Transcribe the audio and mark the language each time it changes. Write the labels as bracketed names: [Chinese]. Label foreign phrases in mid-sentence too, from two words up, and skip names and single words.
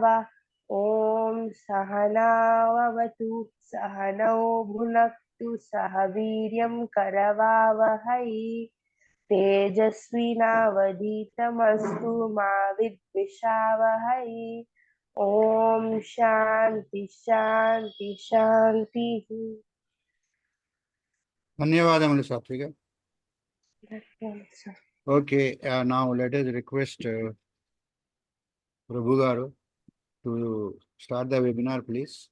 [Sanskrit] ओम सहनावतु सहनौ भुनक्तु सह वीर्यं करवावहै तेजस्विनावधीतमस्तु मा विद्विषावहै। ओम शांति शांति शांति। [Telugu] ధన్యవాదములు సాత్విక. [English] Okay, now let us request Prabhu garu to start the webinar, please.